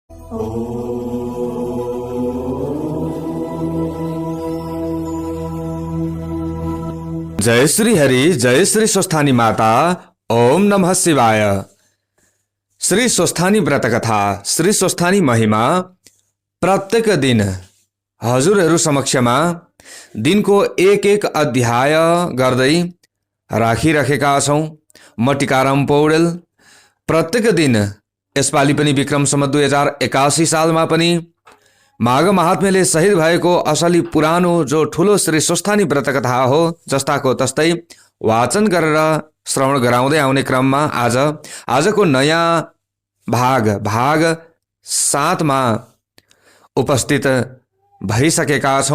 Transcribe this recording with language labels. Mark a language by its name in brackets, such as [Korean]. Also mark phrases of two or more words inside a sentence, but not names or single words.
[Nepali] जय श्री हरि, जय श्री स्वस्थानी माता। ओम नमः शिवाय। श्री स्वस्थानी व्रत कथा, श्री स्वस्थानी महिमा प्रत्येक दिन हजुरहरू समक्षमा दिनको एक एक अध्याय गर्दै राखिरहेका छौं। म टिकाराम पौडेल। प्रत्येक दिन यसपालि पनि विक्रम सम्वत 2081 सालमा पनि माघ महात्म्यले शहीद भएको असली पुरानो जो ठुलो श्री स्वस्थानी व्रत कथा हो, जस्ताको तस्तै वाचन गरेर श्रवण गराउँदै आउने क्रममा आजको नयाँ भाग 7 मा उपस्थित भइसकेका छौं।